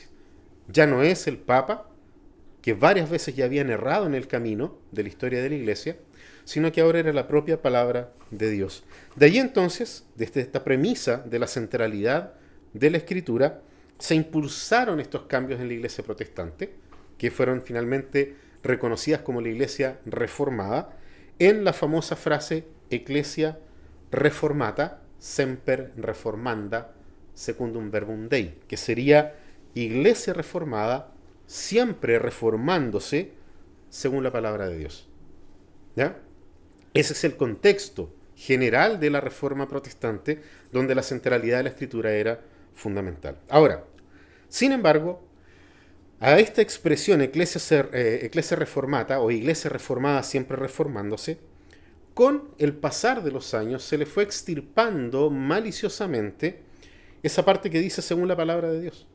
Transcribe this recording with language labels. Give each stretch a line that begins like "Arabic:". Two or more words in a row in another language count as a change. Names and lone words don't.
Spanish: Ya no es el Papa, que varias veces ya habían errado en el camino de la historia de la iglesia, sino que ahora era la propia palabra de Dios. De ahí entonces, desde esta premisa de la centralidad de la Escritura, se impulsaron estos cambios en la iglesia protestante, que fueron finalmente reconocidas como la iglesia reformada, en la famosa frase
Latin: Ecclesia reformata, semper reformanda, secundum verbum Dei,
Spanish: que sería iglesia reformada, siempre reformándose según la palabra de Dios. ¿Ya? Ese es el contexto general de la reforma protestante, donde la centralidad de la Escritura era fundamental. Ahora, sin embargo, a esta expresión
Latin: Ecclesia reformata
Spanish: o iglesia reformada siempre reformándose, con el pasar de los años se le fue extirpando maliciosamente esa parte que dice según la palabra de Dios.